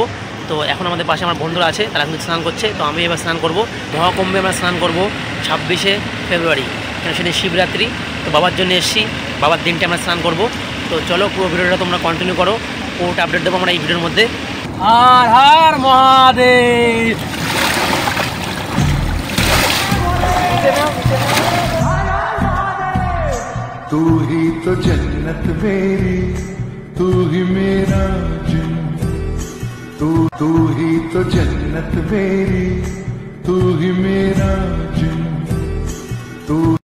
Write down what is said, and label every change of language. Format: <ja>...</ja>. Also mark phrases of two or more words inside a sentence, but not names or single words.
<bn>তো এখন আমাদের পাশে আমার বন্ধুরা আছে, তারা কিন্তু স্নান করছে। তো আমি এবার স্নান করব। মহাকুম্ভে আমরা স্নান করব 26শে ফেব্রুয়ারি, কেন সেদিন শিবরাত্রি। তো বাবার জন্য এসেছি, বাবার দিনটা আমরা স্নান করব। তো চলো, পুরো ভিডিওটা তোমরা কন্টিনিউ করো। পুরোটা আপডেট দেবো আমরা এই ভিডিওর মধ্যে। হর হর মহাদেব।</bn> <hi>तू ही तो जन्नत मेरी, तू ही मेरा जन्नत, तू ही तो जन्नत मेरी, तू ही मेरा जन्नत, तू</hi>